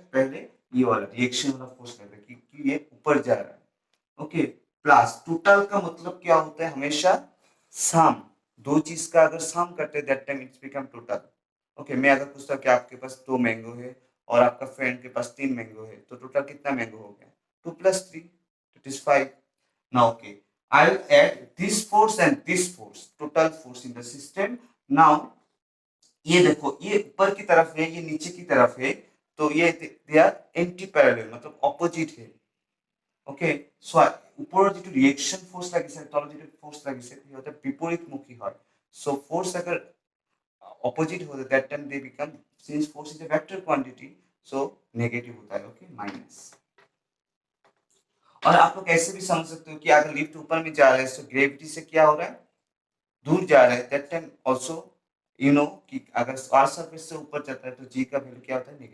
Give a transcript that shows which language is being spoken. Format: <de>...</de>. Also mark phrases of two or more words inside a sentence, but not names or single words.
<hi>पहले ये वाला रिएक्शन वाला फोर्स लग रहा है, क्योंकि ये ऊपर जा रहा है। ओके,</hi> <en>plus total</en> <hi>का मतलब क्या होता है? हमेशा सम, दो चीज का अगर सम करते हैं,</hi> <en>that time it's become total.</en> <hi>ओके, मैं अगर पूछता हूँ कि आपके पास 2 मैंगो है और आपका फ्रेंड के पास 3 मैंगो है, तो टोटल कितना मैंगो हो गया? 2 + 3,</hi> <en>that is 5. Now, okay, I'll add this force and this force, total force in the system. Now,</en> <hi>ये देखो, ये ऊपर की तरफ है, ये नीचे की तरफ है, तो ये</hi> <en>they are anti parallel,</en> <hi>मतलब ऑपोजिट है।</hi> <en>okay, so</en> <as>উপৰৰ যিটো</as> <en>reaction force</en> <as>লাগিছে, তলত যিটো ফ'ৰ্চ লাগিছে, সিহঁতে বিপৰীতমুখী হয়।</as> <en>so force</en> <hi>अगर ऑपोजिट होता है,</hi> <en>that time they become, since force is a vector quantity, so negative</en> <hi>होता है।</hi> <en>okay, minus.</en> <hi>और आप लोग ऐसे भी समझ सकते हो कि अगर लिफ्ट ऊपर में जा रहा है, तो ग्रेविटी से क्या हो रहा है? दूर जा रहा है,</hi> <en>that time also you know</en> <hi>कि अगर</hi> <en>earth surface</en> <hi>से ऊपर जाता है, तो जी का वैल्यू क्या होता है?</hi>